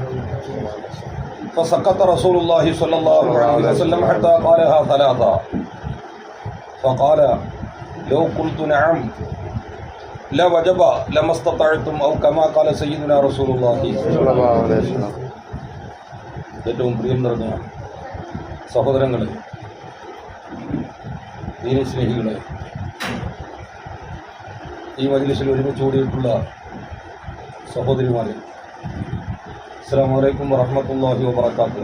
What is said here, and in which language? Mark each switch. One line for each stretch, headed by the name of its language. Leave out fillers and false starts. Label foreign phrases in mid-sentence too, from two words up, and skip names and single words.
Arabic: فسكت رسول الله صلى الله عليه وسلم حتى قالها ثلاثة. فقال: لو قلت نعم لوجب لما استطعتم أو كما قال سيدنا رسول الله صلى الله عليه وسلم.
Malayalam: ഏറ്റവും പ്രിയം നിറഞ്ഞ സഹോദരങ്ങളെ, ദീനി സ്നേഹികളെ, ഈ മജ്‌ലിസിൽ ഒരുമിച്ച് കൂടിയിട്ടുള്ള സഹോദരിമാരെ,
Arabic: السلام عليكم ورحمة الله وبركاته.